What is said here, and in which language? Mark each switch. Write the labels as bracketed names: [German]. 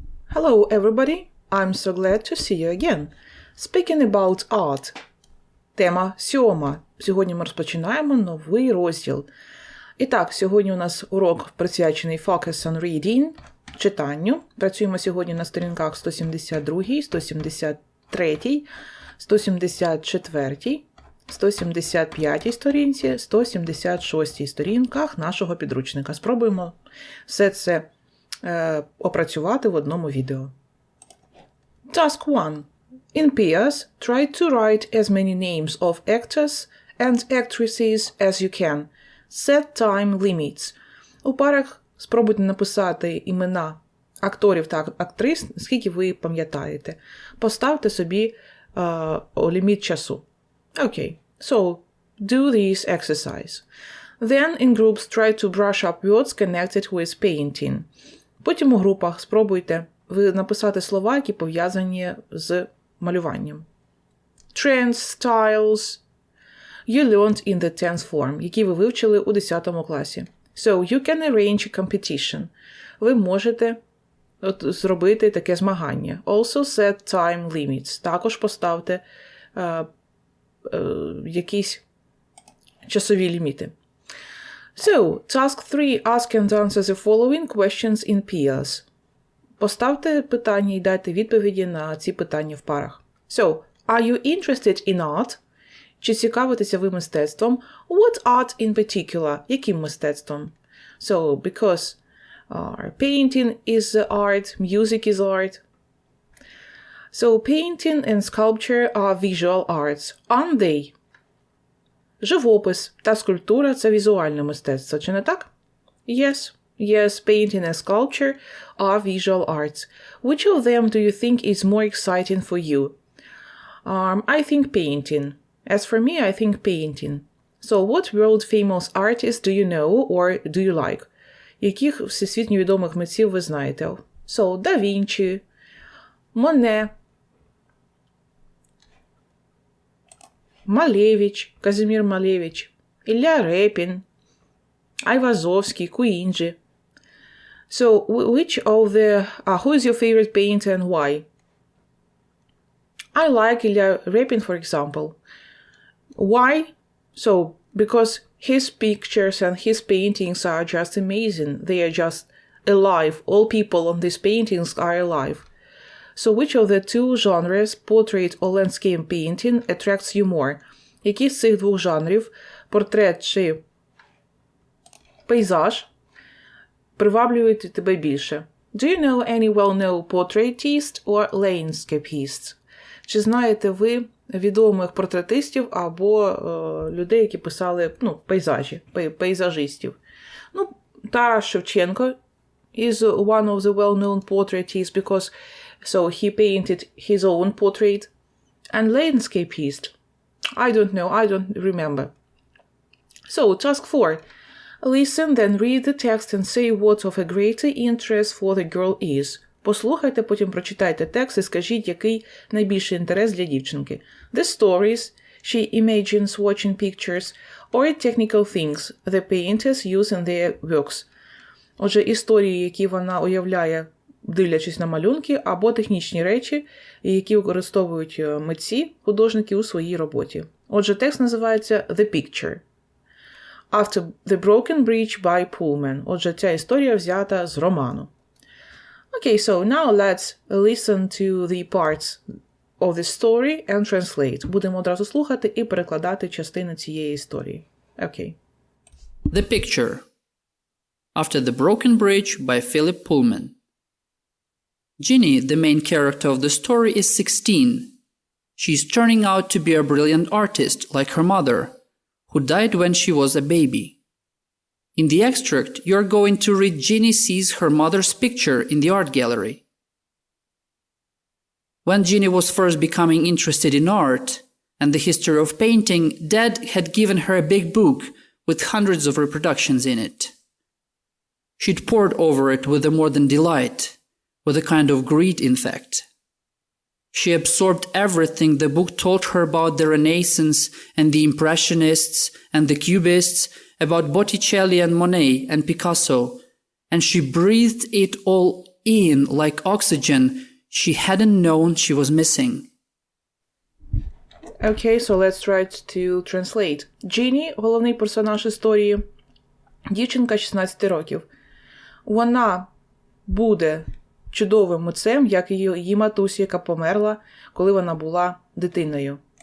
[English] Hello everybody, I'm so glad to see you again. Speaking about art. [Ukrainian] Тема 7. Сьогодні ми розпочинаємо новий розділ. І так, сьогодні у нас урок присвячений [English] Focus on Reading, [Ukrainian] читанню. Працюємо сьогодні на сторінках 172, 173, 174, 175 сторінці, 176 сторінках нашого підручника. Спробуємо все це опрацювати в одному відео. [English] Task 1. In pairs, try to write as many names of actors and actresses as you can. Set time limits. [Ukrainian] У парах спробуйте написати імена акторів та актрис, скільки ви пам'ятаєте. Поставте собі ліміт часу. [English] Okay, so do this exercise. Then in groups try to brush up words connected with painting. [Ukrainian] Потім у групах спробуйте написати слова, які пов'язані з малюванням. [English] Trends, styles, you learned in the 10th form, [Ukrainian] які ви вивчили у 10 класі. [English] So, you can arrange a competition. [Ukrainian] Ви можете зробити таке змагання. [English] Also set time limits. [Ukrainian] Також поставте якісь часові ліміти. [English] So, task 3. Ask and answer the following questions in pairs. [Ukrainian] Поставте питання і дайте відповіді на ці питання в парах. [English] So, are you interested in art? [Ukrainian] Чи цікавитеся ви мистецтвом? [English] What art in particular? [Ukrainian] Яким мистецтвом? [English] So, because painting is art, music is art. So, painting and sculpture are visual arts, aren't they? [Ukrainian] Живопис та скульптура – це візуальне мистецтво, чи не так? [English] Yes. Yes, painting and sculpture are visual arts. Which of them do you think is more exciting for you? I think painting. As for me, I think painting. So, what world-famous artists do you know or do you like? [Ukrainian] Яких всесвітньо відомих митців ви знаєте? So, Да Вінчі, Моне, Малевич, Казимир Малевич, Ілля Репін, Айвазовський, Куінджі. [English] So, which of the... who is your favorite painter and why? I like Ілля Репін, for example. Why? So, because his pictures and his paintings are just amazing. They are just alive. All people on these paintings are alive. So, which of the two genres, portrait or landscape painting, attracts you more? [Ukrainian] Які з цих двох жанрів, портрет чи пейзаж, приваблюють тебе більше? [English] Do you know any well-known portraitists or landscapists? [Ukrainian] Чи знаєте ви відомих портретистів або людей, які писали пейзажі, пейзажистів? [English] Тарас Шевченко is one of the well-known portraitists because so he painted his own portrait. And landscapist, I don't know, I don't remember. So, task 4. Listen, then read the text and say what of a greater interest for the girl is. [Ukrainian] Послухайте, потім прочитайте текст і скажіть, який найбільший інтерес для дівчинки. [English] The stories she imagines watching pictures or technical things the painters use in their works. [Ukrainian] Отже, історії, які вона уявляє, дивлячись на малюнки, або технічні речі, які використовують митці, художники у своїй роботі. Отже, текст називається The Picture. [English] After the Broken Bridge by Pullman. [Ukrainian] Отже, ця історія взята з роману. [English] Okay, so now let's listen to the parts of the story and translate. [Ukrainian] Будемо одразу слухати і перекладати частини цієї історії. [English] Okay. The Picture. After the Broken Bridge by Philip Pullman. Ginny, the main character of the story, is 16. She's turning out to be a brilliant artist like her mother, who died when she was a baby. In the extract, you're going to read Ginny sees her mother's picture in the art gallery. When Ginny was first becoming interested in art and the history of painting, Dad had given her a big book with hundreds of reproductions in it. She'd pored over it with a more than delight, with a kind of greed, in fact. She absorbed everything the book told her about the Renaissance and the Impressionists and the Cubists, about Botticelli and Monet and Picasso, and she breathed it all in like oxygen she hadn't known she was missing. Okay, so let's try to translate. [Ukrainian] Ginny – головний персонаж історії. Дівчинка 16 років. Вона буде чудовим митцем, як і її матусі, яка померла, коли вона була дитиною.